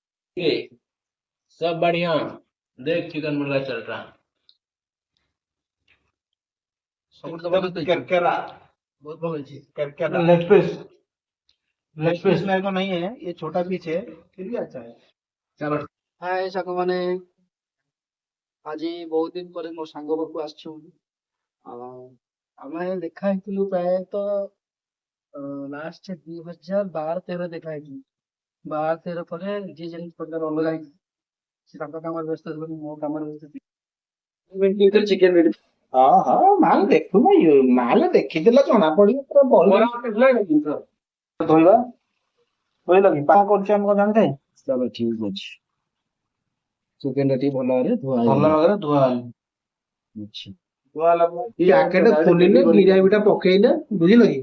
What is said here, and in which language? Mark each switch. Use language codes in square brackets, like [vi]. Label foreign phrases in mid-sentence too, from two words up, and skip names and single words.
[hi] ये सब बढ़िया। देख चिकन मुर्गा चल रहा। [or] ସବୁଠୁ ତ ଭଲ [hi] एकदम [or] ତ ହେଇଛି। [hi] करकरा। [or] ବହୁତ ଭଲ ହେଇଛି। [hi] करकरा लेग पीस मेरे को नहीं है, ये छोटा पीस है, फिर भी अच्छा है। [or] ଚାଲ ହାଏ ସାଙ୍ଗମାନେ, ଆଜି ବହୁତ ଦିନ ପରେ ମୋ ସାଙ୍ଗ ପାଖକୁ ଆସିଛୁ। ଆଉ ଆମେ ଦେଖା ହେଇଥିଲୁ ପ୍ରାୟତଃ ଲାଷ୍ଟ 2012-13 ଦେଖା ହେଇଥିଲୁ। 12-13 ପରେ ଯିଏ ଯେମିତି ପ୍ରକାର ଅଲଗା ହେଇଛି, ସେ ତାଙ୍କ କାମରେ ବ୍ୟସ୍ତ ଥିବ, ମୁଁ ମୋ କାମରେ ବ୍ୟସ୍ତ ଥିବି। ଚିକେନ ରେଡି। [hi] हाँ हाँ, माल देखू भाई, माल [or] ଦେଖିଦେଲେ ଜଣା ପଡିବ ପୁରା ଭଲ। ଧୋଇବା ଧୋଇଲ କି ପାକ କରୁଛି ଆମେ କଣ ଜାଣିଥାଏ। ଚାଲ ଠିକ ଅଛି। ଚିକେନ ଟା ଟିକେ ଭଲ ଭାବରେ ଧୁଆ ଭଲ ହେଇଗଲା। ଭାବରେ ଧୁଆ ହେଲା। ଆଚ୍ଛା ଧୁଆ ହେଲା ପରେ ପ୍ୟାକେଟ ଖୋଲିଲେ ଗିରାବି ଟା ପକେଇଲେ, ବୁଝିଲ କି।